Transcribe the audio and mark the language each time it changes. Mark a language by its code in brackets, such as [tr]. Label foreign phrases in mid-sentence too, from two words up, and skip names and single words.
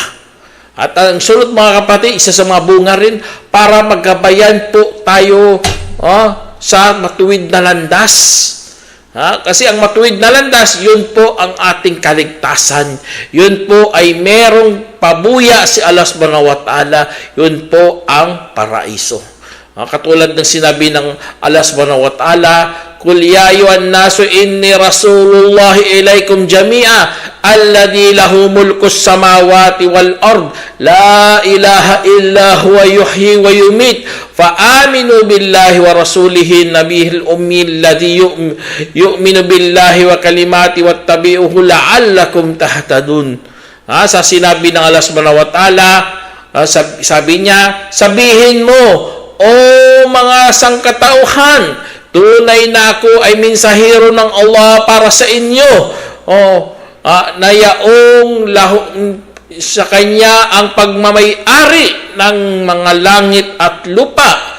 [tl] At ang sunod mga kapatid, isa sa mga bunga rin para maggabayan po tayo sa matuwid na landas. Kasi ang matuwid na landas, yun po ang ating kaligtasan. Yun po ay merong pabuya si Allah [ar] سبحانه وتعالى. [tl] Yun po ang paraiso. Katulad ng sinabi ng [ar] الله سبحانه وتعالى قل يا أيها الناس إني رسول الله إليكم جميعا الذي له ملك السماوات والأرض لا إله إلا هو يحيي ويميت فآمنوا بالله ورسوله النبي الأمي الذي يؤمن بالله وكلماته واتبعوه لعلكم تهتدون." [tl] Sa sinabi ng Allah [ar] سبحانه وتعالى, [tl] sabi niya, sabihin mo, o mga sangkatauhan, tunay na ako ay mensahero ng Allah para sa inyo. Na yaong sa kanya ang pagmamay-ari ng mga langit at lupa.